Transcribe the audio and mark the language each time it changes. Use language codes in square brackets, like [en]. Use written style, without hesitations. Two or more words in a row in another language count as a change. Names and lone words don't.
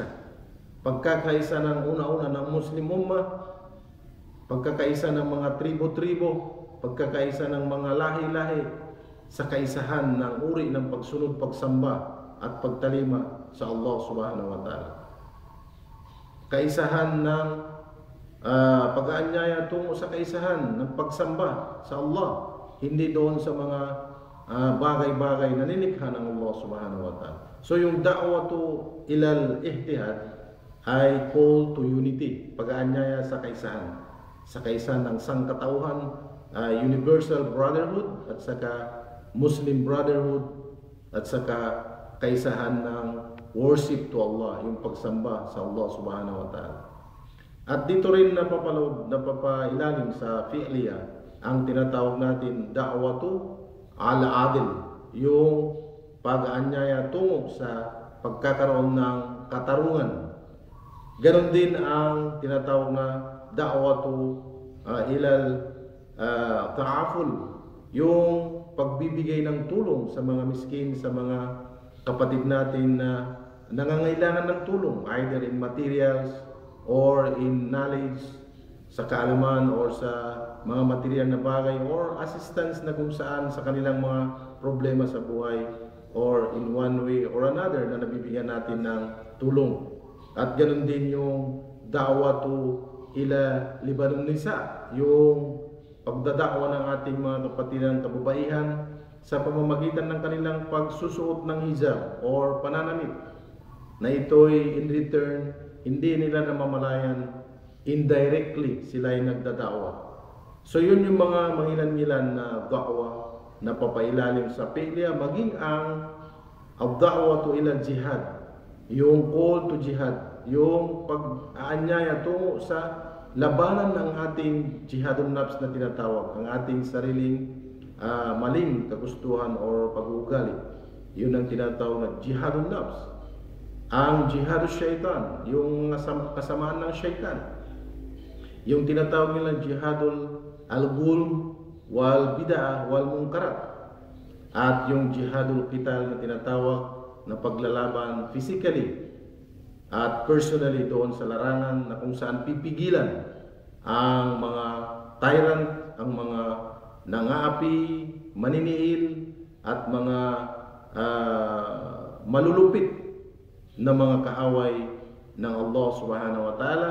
[tl] Pagkakaisa ng una-una ng Muslim Ummah, pagkakaisa ng mga tribo-tribo, pagkakaisa ng mga lahi-lahi sa kaisahan ng uri ng pagsunod, pagsamba at pagtalima sa [ar] الله سبحانه وتعالى. [tl] Kaisahan ng pag-aanyaya tungo sa kaisahan ng pagsamba sa Allah, hindi doon sa mga bagay-bagay na nilikha ng [ar] الله سبحانه وتعالى. [tl] So yung [ar] دعوة إلى الاتحاد [tl] ay [en] call to unity, [tl] pag-aanyaya sa kaisahan ng sangkatauhan, [en] universal brotherhood [tl] at saka [en] Muslim brotherhood [tl] at saka kaisahan ng [en] worship to Allah, [tl] yung pagsamba sa [ar] الله سبحانه وتعالى. [tl] At dito rin napapailalim sa fi'liya ang tinatawag natin [ar] دعوة العدل, [tl] yung pag-aanyaya tungo sa pagkakaroon ng katarungan. Ganon din ang tinatawag na [ar] دعوة إلى التكافل, [tl] yung pagbibigay ng tulong sa mga miskin, sa mga kapatid natin na nangangailangan ng tulong, [en] either in materials or in knowledge, [tl] sa kaalaman or sa mga material na bagay, [en] or assistance [tl] na kung saan sa kanilang mga problema sa buhay, [en] or in one way or another [tl] na nabibigyan natin ng tulong. At ganoon din yung [ar] دعوة إلى لباس النساء, [tl] yung pagdadakwa ng ating mga kapatiran kababaihan sa pamamagitan ng kanilang pagsusuot ng hijab or pananamit, na ito'y [en] in return [tl] hindi nila namamalayan, indirectly sila ay nagdadakwa. So yun yung mga mangilan-ngilan na da'wa na papailalim sa fi'liya, maging ang [ar] الدعوة إلى الجهاد, [en] yung call to jihad, [tl] yung pag-aanyaya tungo sa labanan ng ating [ar] جهاد النفس [tl] na tinatawag, ang ating sariling maling kagustuhan o pag-uugali. Yun ang tinatawag na [ar] جهاد النفس. [tl] Ang [ar] جهاد الشيطان, [tl] yung kasamaan ng syaitan. Yung tinatawag nila [ar] جهاد الغلو والبدعة والمنكرات. [tl] At yung [ar] جهاد القتال [tl] na tinatawag na paglalaban physically at personally doon sa larangan na kung saan pipigilan ang mga tyrant, ang mga nangaapi, maniniil at mga malulupit na mga kaaway ng [ar] الله سبحانه وتعالى.